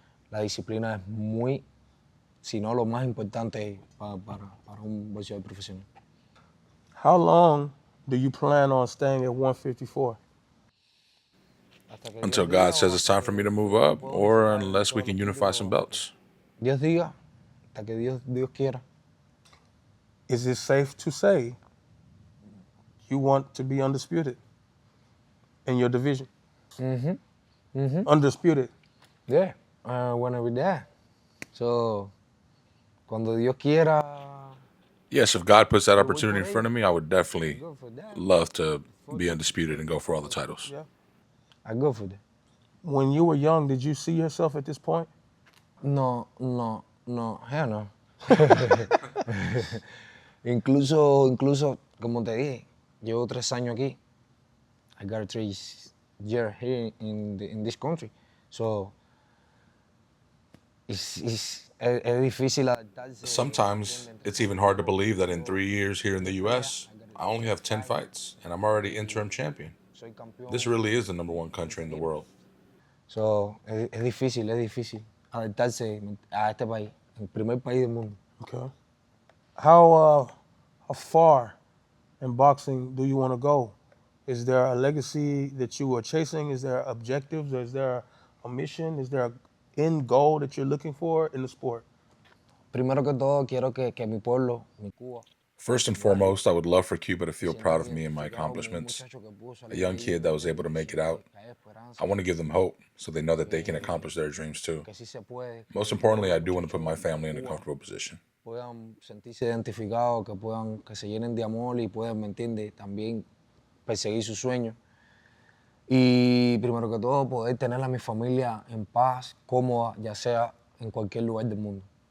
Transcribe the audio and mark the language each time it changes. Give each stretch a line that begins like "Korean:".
Spanish: La disciplina es muy, si no lo más importante para un boxeador profesional.
English: How long do you plan on staying at 154? Until God says it's time for me to move up, or unless we can unify some belts.
Spanish: Dios diga, hasta que Dios quiera.
English: Is it safe to say you want to be undisputed in your division? Undisputed. Yeah, I wanna be there. So,
Spanish: cuando Dios quiera.
English: Yes, if God puts that opportunity in front of me, I would definitely love to be undisputed and go for all the titles. Yeah. I go for that. When you were young, did you see yourself at this point? No, hell no.
Spanish: incluso, como te dije, llevo 3 años aquí.
English: I got 3 years here in this country.
Spanish: So, es difícil adaptarse.
English: Sometimes it's even hard to believe that in 3 years here in the US, I only have 10 fights and I'm already interim champion. This really is the #1 country in the world.
Spanish: So, es difícil adaptarse a este país, el primer país del mundo.
English: Okay. How far in boxing do you want to go? Is there a legacy that you are chasing? Is there objectives? Is there a mission? Is there an end goal that you're looking for in the sport?
Spanish: Primero que todo, quiero que mi pueblo, mi Cuba.
English: First and foremost, I would love for Cuba to feel proud of me and my accomplishments. A young kid that was able to make it out. I want to give them hope so they know that they can accomplish their dreams too. Most importantly, I do want to put my family in a comfortable position.
Spanish: Puedan sentirse identificados, que se llenen de amor y puedan, ¿me entiendes?, también perseguir sus sueños. Y primero que todo, poder tener a mi familia en paz, cómoda, ya sea en cualquier lugar del mundo.